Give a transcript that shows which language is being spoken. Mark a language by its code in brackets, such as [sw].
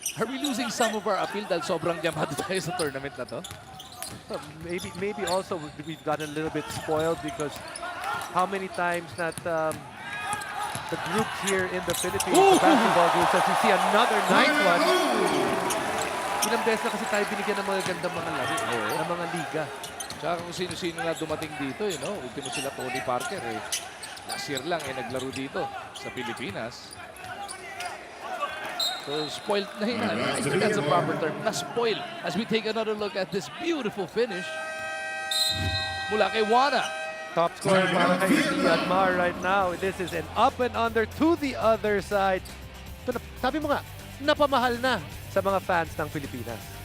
[en] Are we losing some of our appeal [tl] dahil sobrang yamado tayo sa tournament na to? [en] Maybe also we've gotten a little bit spoiled because how many times that the group here in the Philippines, the basketball group, as you see another nice one. [tl] Ilang beses na kasi tayo binigyan ng mga gandang mga laro, ng mga liga. Tsaka kung sino-sino na dumating dito, ultimo sila Tony Parker. [en] Last year [tl] lang naglaro dito sa Pilipinas. So spoiled na yun. [en] I think that's a proper term. Na-spoiled as we take another look at this beautiful finish [tl] mula kay [en] Juana. Top scorer [tl] para kay [en] Myanmar right now. This is an up and under to the other side. [tl] Ito na, sabi mo nga, napamahal na sa mga fans ng Pilipinas.